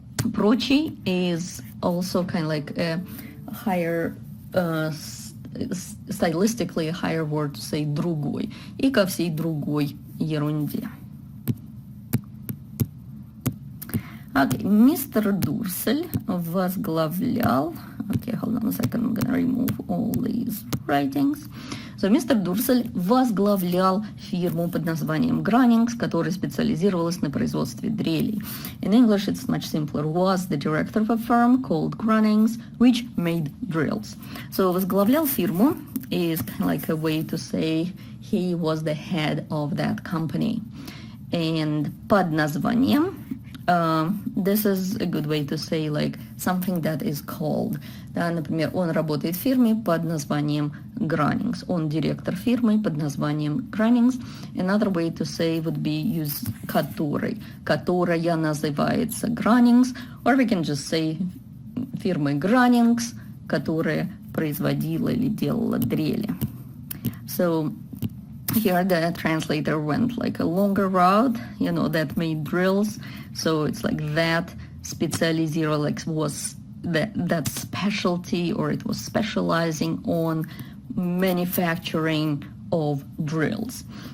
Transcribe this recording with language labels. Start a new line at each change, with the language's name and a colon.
English: Прочий is also kind of like a higher, stylistically a higher word to say другой,
Russian: и ко всей другой ерунде.
English: Okay, Mr. Дурсель возглавлял, okay, hold on a second, I'm gonna remove all these writings.
Russian: So, мистер Дурсель возглавлял фирму под названием Grunnings, которая специализировалась на производстве дрелей.
English: In English, it's much simpler. Was the director of a firm called Grunnings, which made drills. So, возглавлял фирму is kind of like a way to say he was the head of that company. And под названием, this is a good way to say like something that is called.
Russian: Да, например, он работает в фирме под названием Grunnings. Он директор фирмы под названием Grunnings.
English: Another way to say would be use который.
Russian: Которая называется Grunnings.
English: Or we can just say
Russian: фирмы Grunnings, которая производила или делала дрели.
English: So here the translator went like a longer route, that made drills. So it's like that специализировал, like was that specialty, or it was specializing on manufacturing of drills.